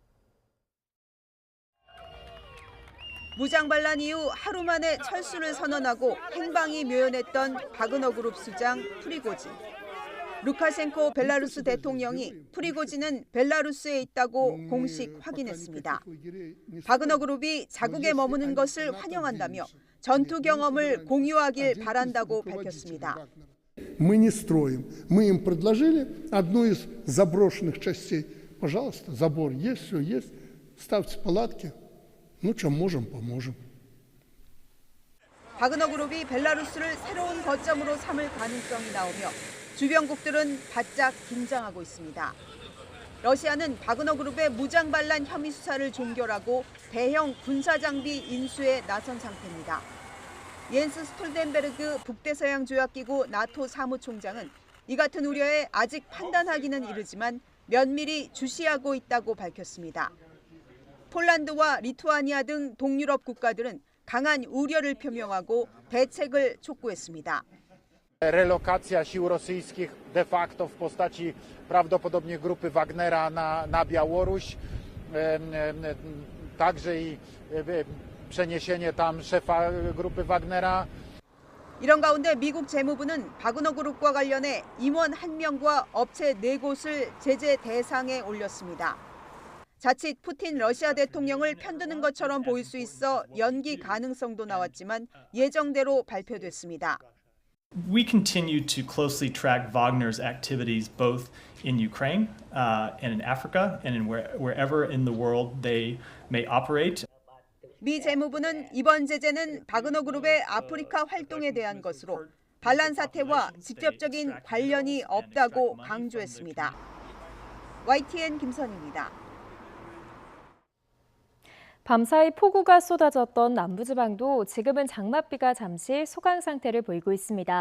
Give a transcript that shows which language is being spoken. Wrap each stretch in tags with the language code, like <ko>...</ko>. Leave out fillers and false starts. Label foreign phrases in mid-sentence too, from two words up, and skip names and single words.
<ko>무장반란 이후 하루 만에 철수를 선언하고 행방이 묘연했던 바그너 그룹 수장 프리고진. 루카셴코 벨라루스 대통령이 프리고진은 벨라루스에 있다고 공식 확인했습니다. 바그너 그룹이 자국에 머무는 것을 환영한다며 전투 경험을 공유하길 바란다고 밝혔습니다.</ko> <ru>Мы не строим. Мы им предложили одну из заброшенных частей. Пожалуйста, забор есть, все есть. Ставьте палатки. Ну, чем можем, поможем.</ru> <ko>바그너그룹이 벨라루스를 새로운 거점으로 삼을 가능성이 나오며 주변국들은 바짝 긴장하고 있습니다. 러시아는 바그너그룹의 무장 반란 혐의 수사를 종결하고 대형 군사장비 인수에 나선 상태입니다. 옌스 스톨텐베르그 북대서양조약기구 나토 사무총장은 이 같은 우려에 아직 판단하기는 이르지만 면밀히 주시하고 있다고 밝혔습니다. 폴란드와 리투아니아 등 동유럽 국가들은 강한 우려를 표명하고 대책을 촉구했습니다.</ko> <pl>Relokacja sił rosyjskich de facto w postaci prawdopodobnie grupy Wagnera na Białoruś, także i przeniesienie tam szefa grupy Wagnera.</pl> <ko>이런 가운데 미국 재무부는 바그너그룹과 관련해 임원 1명과 업체 4곳을 제재 대상에 올렸습니다. 자칫 푸틴 러시아 대통령을 편드는 것처럼 보일 수 있어 연기 가능성도 나왔지만 예정대로 발표됐습니다.</ko> <en>We continue to closely track Wagner's activities both in Ukraine and in Africa and in wherever in the world they may operate.</en> <ko>미 재무부는 이번 제재는 바그너그룹의 아프리카 활동에 대한 것으로 반란 사태와 직접적인 관련이 없다고 강조했습니다. YTN 김선희입니다. 밤사이 폭우가 쏟아졌던 남부지방도 지금은 장맛비가 잠시 소강 상태를 보이고 있습니다.</ko>